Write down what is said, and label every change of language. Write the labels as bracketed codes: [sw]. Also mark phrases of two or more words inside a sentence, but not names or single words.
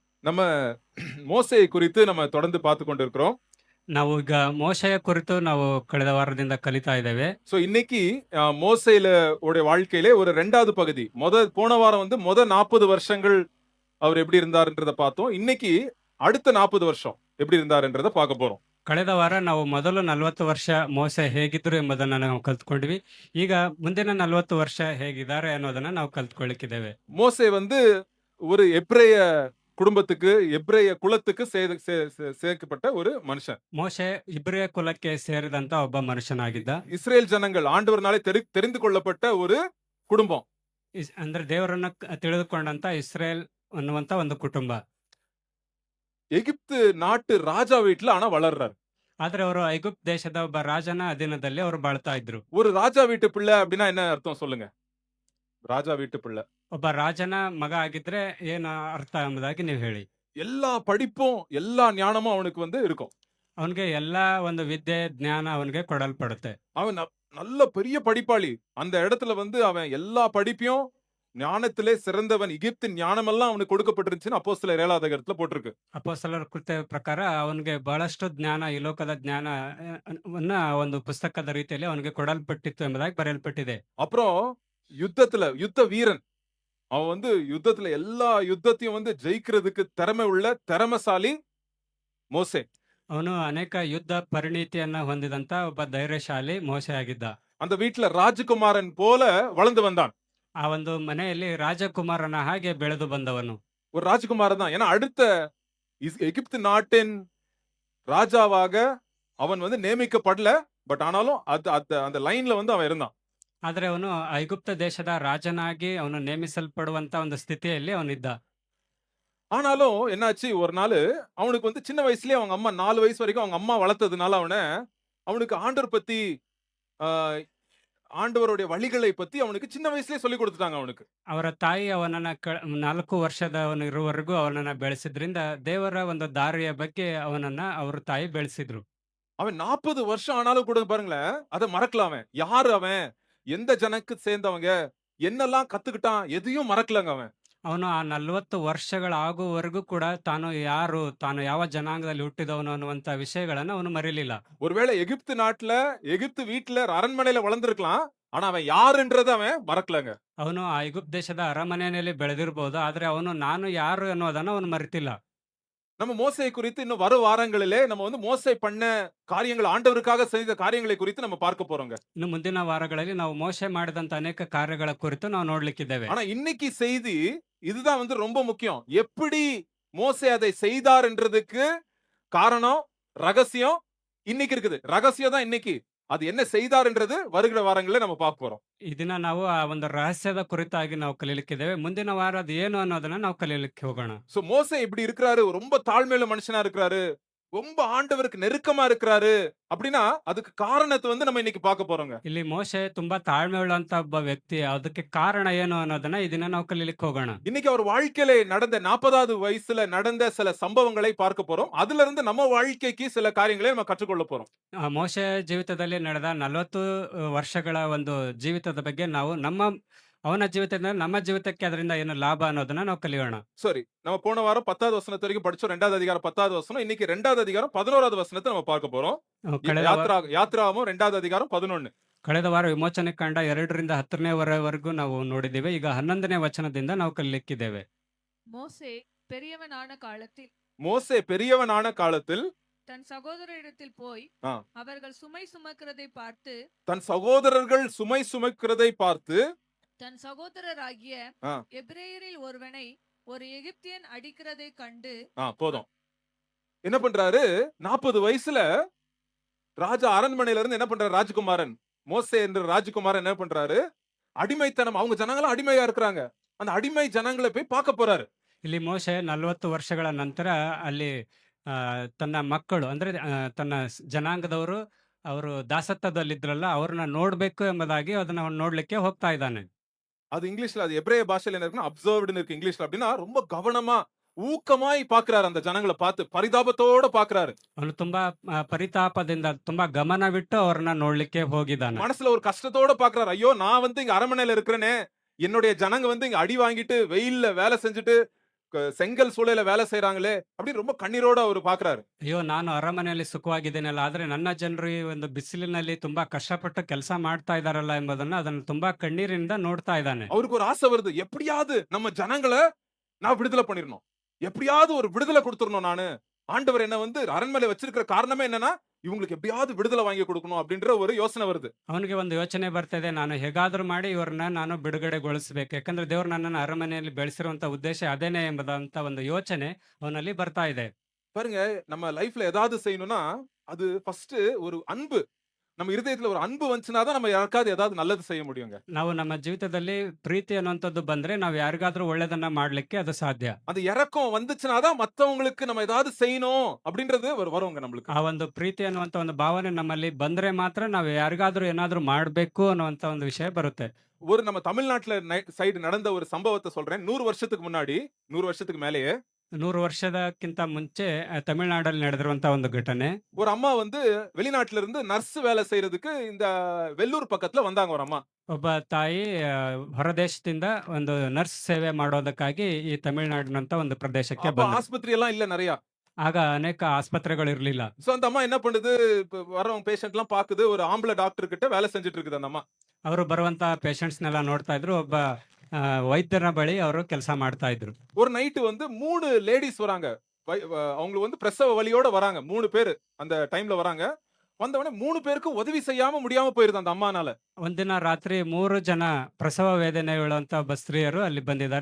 [ta] நம்ம மோசேயை குறித்து நம்ம தொடர்ந்து பார்த்து கொண்டிருக்கிறோம். [kn] ನಾವು ಈಗ ಮೋಶೆಯ ಕುರಿತು ನಾವು ಕಳೆದ ವಾರದಿಂದ ಕಲಿತಾ ಇದ್ದೇವೆ. [ta] சோ இன்னைக்கு மோசேல உடைய வாழ்க்கையிலே ஒரு 2வது பகுதி. போன வாரம் வந்து 40 வருஷங்கள் அவர் எப்படி இருந்தாருன்றத பார்த்தோம். இன்னைக்கு அடுத்த 40 வருஷம் எப்படி இருந்தாருன்றத பார்க்க போறோம். [kn] ಕಳೆದ ವಾರ ನಾವು ಮೊದಲು 40 ವರ್ಷ ಮೋಶೆ ಹೇಗಿದ್ರು ಎಂಬುದನ್ನು ನಾವು ಕಲ್ತ್ಕೊಂಡ್ವಿ. ಈಗ ಮುಂದಿನ 40 ವರ್ಷ ಹೇಗಿದ್ದಾರೆ ಅನ್ನೋದನ್ನ ನಾವು ಕಲ್ತ್ಕೊಳ್ಳಿಕ್ಕಿದ್ದೇವೆ. [ta] மோசே வந்து ஒரு எபிரேய குடும்பத்துக்கு, எபிரேய குலத்துக்கு சேர்க்கப்பட்ட ஒரு மனுஷன். [kn] ಮೋಶೆ ಇಬ್ರಿಯ ಕುಲಕ್ಕೆ ಸೇರಿದಂತ ಒಬ್ಬ ಮನುಷ್ಯನಾಗಿದ್ದ. [ta] இஸ்ரேல் ஜனங்கள் ஆண்டவர்னாலே தெரிந்து கொள்ளப்பட்ட ஒரு குடும்பம். [kn] ಅಂದ್ರೆ ದೇವರನ್ನ ತಿಳಿದುಕೊಂಡಂತ ಇಸ್ರೇಲ್ ಅನ್ನುವಂತ ಒಂದು ಕುಟುಂಬ. [ta] எகிப்து நாட்டு ராஜா வீட்டுல ஆனா வளர்றாரு. [kn] ಆದ್ರೆ ಅವರು ಐಗುಪ್ತ ದೇಶದ ಒಬ್ಬ ರಾಜನ ಅಧೀನದಲ್ಲಿ ಅವರು ಬಾಳ್ತಾ ಇದ್ರು. [ta] ஒரு ராஜா வீட்டு பிள்ளை அப்படின்னா என்ன அர்த்தம் சொல்லுங்க? ராஜா வீட்டு பிள்ளை. [kn] ಒಬ್ಬ ರಾಜನ ಮಗ ಆಗಿದ್ರೆ ಏನು ಅರ್ಥ ಎಂಬುದಾಗಿ ನೀವು ಹೇಳಿ. [ta] எல்லா படிப்பும் எல்லா ஞானமும் அவனுக்கு வந்து இருக்கும். [kn] ಅವನಿಗೆ ಎಲ್ಲಾ ಒಂದು ವಿದ್ಯೆ ಜ್ಞಾನ ಅವನಿಗೆ ಕೊಡಲ್ಪಡುತ್ತೆ. [ta] அவன் நல்ல பெரிய படிப்பாளி. அந்த இடத்துல வந்து அவன் எல்லா படிப்பையும் ஞானத்திலே சிறந்தவன். எகிப்தின் ஞானமெல்லாம் அவனுக்கு கொடுக்கப்பட்டிருந்துச்சுன்னு அப்போஸ்தலர் 7வது அதிகாரத்துல போட்டிருக்கு. [kn] ಅಪೊಸ್ತಲರ ಕೃತ್ಯ ಪ್ರಕಾರ ಅವನಿಗೆ ಬಹಳಷ್ಟು ಜ್ಞಾನ, ಈ ಲೋಕದ ಜ್ಞಾನ ವನ್ನ ಒಂದು ಪುಸ್ತಕದ ರೀತಿಯಲ್ಲಿ ಅವನಿಗೆ ಕೊಡಲ್ಪಟ್ಟಿತ್ತು ಎಂಬುದಾಗಿ ಬರೆಯಲ್ಪಟ್ಟಿದೆ. [ta] அப்புறம் யுத்த வீரன். அவன் வந்து யுத்தத்துல எல்லா யுத்தத்தையும் வந்து ஜெயிக்கிறதுக்கு திறமை உள்ள திறமசாலி மோசே. [kn] ಅವನು ಅನೇಕ ಯುದ್ಧ ಪರಿಣಿತಿಯನ್ನ ಹೊಂದಿದಂತ ಒಬ್ಬ ಧೈರ್ಯಶಾಲಿ ಮೋಶೆ ಆಗಿದ್ದ. [ta] அந்த வீட்டுல ராஜகுமாரன் போல வளர்ந்து வந்தான். [kn] ಆ ಒಂದು ಮನೆಯಲ್ಲಿ ರಾಜಕುಮಾರನ ಹಾಗೆ ಬೆಳೆದು ಬಂದವನು. [ta] ஒரு ராஜகுமாரன் தான். ஏன்னா அடுத்த எகிப்து நாட்டின் ராஜாவாக அவன் வந்து நியமிக்கப்படல. பட் ஆனாலும் அந்த லைன்ல வந்து அவன் இருந்தான். [kn] ಆದ್ರೆ ಅವನು ಐಗುಪ್ತ ದೇಶದ ರಾಜನಾಗಿ ಅವನು ನೇಮಿಸಲ್ಪಡುವಂತ ಒಂದು ಸ್ಥಿತಿಯಲ್ಲಿ ಅವನಿದ್ದ. [ta] ஆனாலும் என்னாச்சு ஒரு நாள் அவனுக்கு வந்து சின்ன வயசுலயே அவங்க அம்மா 4 வயசு வரைக்கும் அவங்க அம்மா வளர்த்ததுனால அவனுக்கு ஆண்டவர் பத்தி ஆண்டவருடைய வழிகளை பத்தி அவனுக்கு சின்ன வயசுலயே சொல்லி கொடுத்துட்டாங்க அவனுக்கு. [kn] ಅವರ ತಾಯಿ ಅವನನ್ನ 4 ವರ್ಷದವನು ಇರುವವರೆಗೂ ಅವನನ್ನ ಬೆಳೆಸಿದ್ರಿಂದ ದೇವರ ಒಂದು ದಾರಿಯ ಬಗ್ಗೆ ಅವನನ್ನ ಅವ್ರ ತಾಯಿ ಬೆಳೆಸಿದ್ರು. [ta] அவன் 40 வருஷம் ஆனாலும் கூட பாருங்களேன், அத மறக்கல அவன். யாரு அவன்? எந்த ஜனக்கு சேர்ந்தவங்க? என்னெல்லாம் கத்துக்கிட்டான்? எதையும் மறக்கலங்க அவன். [kn] ಅವನು ಆ 40 ವರ್ಷಗಳಾಗುವವರೆಗೂ ಕೂಡ ತಾನು ಯಾರು, ತಾನು ಯಾವ ಜನಾಂಗದಲ್ಲಿ ಹುಟ್ಟಿದವನು ಅನ್ನುವಂತ ವಿಷಯಗಳನ್ನ ಅವನು ಮರೀಲಿಲ್ಲ. [ta] ஒருவேளை எகிப்து நாட்டுல, எகிப்து வீட்டுல அரண்மனையில வளர்ந்திருக்கலாம். ஆனா அவன் யாருன்றத அவன் மறக்கலங்க. [kn] ಅವನು ಆ ಐಗುಪ್ತ ದೇಶದ ಅರಮನೆಯಲ್ಲಿ ಬೆಳೆದಿರಬಹುದು. ಆದ್ರೆ ಅವನು ನಾನು ಯಾರು ಅನ್ನೋದನ್ನ ಅವನು ಮರೆತಿಲ್ಲ. [ta] நம்ம மோசேயை குறித்து இன்னும் வரும் வாரங்களிலே நம்ம வந்து மோசே பண்ண காரியங்கள், ஆண்டவருக்காக செய்த காரியங்களை குறித்து நம்ம பார்க்க போறோங்க. [kn] ಇನ್ನು ಮುಂದಿನ ವಾರಗಳಲ್ಲಿ ನಾವು ಮೋಶೆ ಮಾಡಿದಂತ ಅನೇಕ ಕಾರ್ಯಗಳ ಕುರಿತು ನಾವು ನೋಡ್ಲಿಕ್ಕಿದ್ದೇವೆ. [ta] ஆனா இன்னைக்கு செய்தி இதுதான் வந்து ரொம்ப முக்கியம். எப்படி மோசே அதை செய்தார் என்றதுக்கு காரணம், ரகசியம் இன்னைக்கு இருக்குது. ரகசியம் தான் இன்னைக்கு. அது என்ன செய்தார்ன்றது வருகிற வாரங்களிலே நம்ம பார்க்க போறோம். [kn] ಈ ದಿನ ನಾವು ಆ ಒಂದು ರಹಸ್ಯದ ಕುರಿತಾಗಿ ನಾವು ಕಲಿಯಲಿಕ್ಕಿದ್ದೇವೆ. ಮುಂದಿನ ವಾರ ಅದು ಏನು ಅನ್ನೋದನ್ನ ನಾವು ಕಲಿಯಲಿಕ್ಕೆ ಹೋಗೋಣ. [ta] சோ மோசே இப்படி இருக்கிறாரு, ரொம்ப தாழ்மையுள்ள மனுஷனா இருக்கிறாரு, ரொம்ப ஆண்டவருக்கு நெருக்கமா இருக்கிறாரு அப்படின்னா அதுக்கு காரணத்தை வந்து நம்ம இன்னைக்கு பார்க்க போறோங்க. [kn] ಇಲ್ಲಿ ಮೋಶೆ ತುಂಬಾ ತಾಳ್ಮೆ ಉಳ್ಳಂತ ಒಬ್ಬ ವ್ಯಕ್ತಿ. ಅದಕ್ಕೆ ಕಾರಣ ಏನು ಅನ್ನೋದನ್ನ ಈ ದಿನ ನಾವು ಕಲಿಯಲಿಕ್ಕೆ ಹೋಗೋಣ. [ta] இன்னைக்கு அவர் வாழ்க்கையில நடந்த 40வது வயசுல நடந்த சில சம்பவங்களை பார்க்க போறோம். அதுல இருந்து நம்ம வாழ்க்கைக்கு சில காரியங்களை நம்ம கற்றுக்கொள்ள போறோம். [kn] ಮೋಶೆ ಜೀವಿತದಲ್ಲಿ ನಡೆದ 40 ವರ್ಷಗಳ ಒಂದು ಜೀವಿತದ ಬಗ್ಗೆ ನಾವು ಅವನ ಜೀವಿತದಿಂದ ನಮ್ಮ ಜೀವಿತಕ್ಕೆ ಅದರಿಂದ ಏನು ಲಾಭ ಅನ್ನೋದನ್ನ ನಾವು ಕಲಿಯೋಣ. [ta] சரி, நம்ம போன வாரம் 10வது வசனத்து வரைக்கும் படிச்சோம். 2வது அதிகாரம் 10வது வசனம். இன்னைக்கு 2வது அதிகாரம் 11வது வசனத்தை நம்ம பார்க்க போறோம். [kn] ಕಳೆದ [ta] யாத்ராகமம் 2வது அதிகாரம் 11. [kn] ಕಳೆದ ವಾರ ವಿಮೋಚನೆ ಕಾಂಡ 2ರಿಂದ 10ನೇ ವರೆಗೂ ನಾವು ನೋಡಿದ್ದೇವೆ. ಈಗ 11ನೇ ವಚನದಿಂದ ನಾವು ಕಲಿಯಲಿಕ್ಕಿದ್ದೇವೆ. [ta] மோசே பெரியவனான காலத்தில் மோசே பெரியவனான காலத்தில் தன் சகோதரரிடத்தில் போய் ஆ. அவர்கள் சுமை சுமக்கிறதை பார்த்து தன் சகோதரர்கள் சுமை சுமக்கிறதை பார்த்து தன் சகோதரராகிய ஆ. எபிரேயரில் ஒருவனை ஒரு எகிப்தியன் அடிக்கிறதை கண்டு போதும். என்ன பண்றாரு? 40 வயசுல ராஜா அரண்மனையில இருந்து என்ன பண்றாரு? ராஜகுமாரன் மோசே என்ற ராஜகுமாரன் என்ன பண்றாரு? அடிமைத்தனம், அவங்க ஜனங்களும் அடிமையா இருக்கிறாங்க. அந்த அடிமை ஜனங்களை போய் பார்க்க போறாரு. [kn] ಇಲ್ಲಿ ಮೋಶೆ 40 ವರ್ಷಗಳ ನಂತರ ಅಲ್ಲಿ ತನ್ನ ಮಕ್ಕಳು ಅಂದ್ರೆ ತನ್ನ ಜನಾಂಗದವರು ಅವರು ದಾಸತ್ವದಲ್ಲಿದ್ರಲ್ಲ ಅವ್ರನ್ನ ನೋಡ್ಬೇಕು ಎಂಬುದಾಗಿ ಅದನ್ನ ಅವನು ನೋಡ್ಲಿಕ್ಕೆ ಹೋಗ್ತಾ ಇದ್ದಾನೆ. [ta] அது இங்கிலீஷ்ல, அது எபிரேய பாஷையில என்ன இருக்குன்னா அப்சர்வ்டுன்னு இருக்கு இங்கிலீஷ்ல. அப்படின்னா ரொம்ப கவனமா ஊக்கமாய் பாக்குறாரு. அந்த ஜனங்களை பார்த்து பரிதாபத்தோட பாக்குறாரு. [kn] ಅವನು ತುಂಬಾ ಪರಿತಾಪದಿಂದ ತುಂಬಾ ಗಮನವಿಟ್ಟು ಅವ್ರನ್ನ ನೋಡ್ಲಿಕ್ಕೆ ಹೋಗಿದ್ದಾನೆ. [ta] மனசுல ஒரு கஷ்டத்தோட பாக்குறாரு. ஐயோ, நான் வந்து இங்க அரண்மனையில இருக்கிறேனே, என்னுடைய ஜனங்க வந்து இங்க அடி வாங்கிட்டு வெயில்ல வேலை செஞ்சுட்டு செங்கல் சூளையில வேலை செய்றாங்களே அப்படின்னு ரொம்ப கண்ணீரோட அவரு பாக்குறாரு. [kn] ಅಯ್ಯೋ! ನಾನು ಅರಮನೆಯಲ್ಲಿ ಸುಖವಾಗಿದ್ದೇನಲ್ಲ, ಆದ್ರೆ ನನ್ನ ಜನರು ಈ ಒಂದು ಬಿಸಿಲಿನಲ್ಲಿ ತುಂಬಾ ಕಷ್ಟಪಟ್ಟು ಕೆಲಸ ಮಾಡ್ತಾ ಇದ್ದಾರಲ್ಲ ಎಂಬುದನ್ನ ಅದನ್ನು ತುಂಬಾ ಕಣ್ಣೀರಿನಿಂದ ನೋಡ್ತಾ ಇದ್ದಾನೆ. [ta] அவருக்கு ஒரு ஆசை வருது. எப்படியாவது நம்ம ஜனங்கள நான் விடுதலை பண்ணிரணும். எப்படியாவது ஒரு விடுதலை குடுத்துறணும் நானு. ஆண்டவர் என்ன வந்து அரண்மனையில வச்சிருக்கிற காரணமே என்னன்னா, இவங்களுக்கு எப்படியாவது விடுதலை வாங்கி கொடுக்கணும் அப்படின்ற ஒரு யோசனை வருது. [kn] ಅವನಿಗೆ ಒಂದು ಯೋಚನೆ ಬರ್ತಾ ಇದೆ, ನಾನು ಹೇಗಾದ್ರೂ ಮಾಡಿ ಇವ್ರನ್ನ ನಾನು ಬಿಡುಗಡೆಗೊಳಿಸಬೇಕು. ಯಾಕಂದ್ರೆ ದೇವ್ರು ನನ್ನನ್ನು ಅರಮನೆಯಲ್ಲಿ ಬೆಳೆಸಿರುವಂತ ಉದ್ದೇಶ ಅದೇನೆ ಎಂಬುದಂತ ಒಂದು ಯೋಚನೆ ಅವನಲ್ಲಿ ಬರ್ತಾ ಇದೆ. [ta] பாருங்க, நம்ம லைஃப்ல ஏதாவது செய்யணும்னா, அது ஃபர்ஸ்ட் ஒரு அன்பு. நம்ம இருதயத்துல ஒரு அன்பு வந்துச்சுனா தான் நம்ம யாருக்காவது ஏதாவது நல்லது செய்ய முடியுங்க. [kn] ನಾವು ನಮ್ಮ ಜೀವಿತದಲ್ಲಿ ಪ್ರೀತಿ ಅನ್ನುವಂಥದ್ದು ಬಂದ್ರೆ ನಾವು ಯಾರಿಗಾದ್ರೂ ಒಳ್ಳೇದನ್ನ ಮಾಡ್ಲಿಕ್ಕೆ ಅದು ಸಾಧ್ಯ. [ta] அந்த இரக்கம் வந்துச்சுனா தான் மத்தவங்களுக்கு நம்ம ஏதாவது செய்யணும் அப்படின்றது வருங்க நம்மளுக்கு. [kn] ಆ ಒಂದು ಪ್ರೀತಿ ಅನ್ನುವಂತ ಒಂದು ಭಾವನೆ ನಮ್ಮಲ್ಲಿ ಬಂದ್ರೆ ಮಾತ್ರ ನಾವು ಯಾರಿಗಾದ್ರೂ ಏನಾದ್ರೂ ಮಾಡ್ಬೇಕು ಅನ್ನುವಂತ ಒಂದು ವಿಷಯ ಬರುತ್ತೆ. [ta] ஒரு நம்ம தமிழ்நாட்டுல சைடு நடந்த ஒரு சம்பவத்தை சொல்றேன். 100 வருஷத்துக்கு முன்னாடி, 100 வருஷத்துக்கு மேலேயே [kn] 100 ವರ್ಷದಕ್ಕಿಂತ ಮುಂಚೆ ತಮಿಳುನಾಡಲ್ಲಿ ನಡೆದಿರುವಂತ ಒಂದು ಘಟನೆ. [ta] ஒரு அம்மா வந்து வெளிநாட்டுல இருந்து நர்ஸ் வேலை செய்யறதுக்கு இந்த வெள்ளூர் பக்கத்துல வந்தாங்க ஒரு அம்மா. [kn] ಒಬ್ಬ ತಾಯಿ ಹೊರದೇಶದಿಂದ ಒಂದು ನರ್ಸ್ ಸೇವೆ ಮಾಡೋದಕ್ಕಾಗಿ ಈ ತಮಿಳುನಾಡಿನಂತ ಒಂದು ಪ್ರದೇಶಕ್ಕೆ [ta] அப்ப [kn] ಬಂದ್ರು. [ta] ஆஸ்பத்திரி எல்லாம் இல்ல நிறைய. [kn] ಆಗ ಅನೇಕ ಆಸ್ಪತ್ರೆಗಳು ಇರಲಿಲ್ಲ. [ta] சோ அந்த அம்மா என்ன பண்ணுது, இப்ப வரவங்க பேஷண்ட் எல்லாம் பாக்குது. ஒரு ஆம்பளை டாக்டர் கிட்ட வேலை செஞ்சுட்டு இருக்குது அந்த அம்மா. [kn] ಅವರು ಬರುವಂತ ಪೇಷಂಟ್ಸ್ನೆಲ್ಲ ನೋಡ್ತಾ ಇದ್ರು. ಒಬ್ಬ ವೈದ್ಯರ ಬಳಿ ಅವರು ಕೆಲಸ ಮಾಡ್ತಾ ಇದ್ರು. [ta] ஒரு நைட்டு வந்து 3 லேடிஸ் வராங்க. அவங்களுக்கு வந்து பிரசவ வலியோட வராங்க. 3 பேரு அந்த டைம்ல வராங்க. வந்தவொடனே 3 பேருக்கும் உதவி செய்யாம முடியாம போயிருது அந்த ಅಮ್ಮನಾல. [kn] ಒಂದಿನ ರಾತ್ರಿ 3 ಜನ ಪ್ರಸವ ವೇದನೆಯುಳ್ಳಂತ ಒಬ್ಬ ಸ್ತ್ರೀಯರು ಅಲ್ಲಿ ಬಂದಿದ್ದಾರೆ.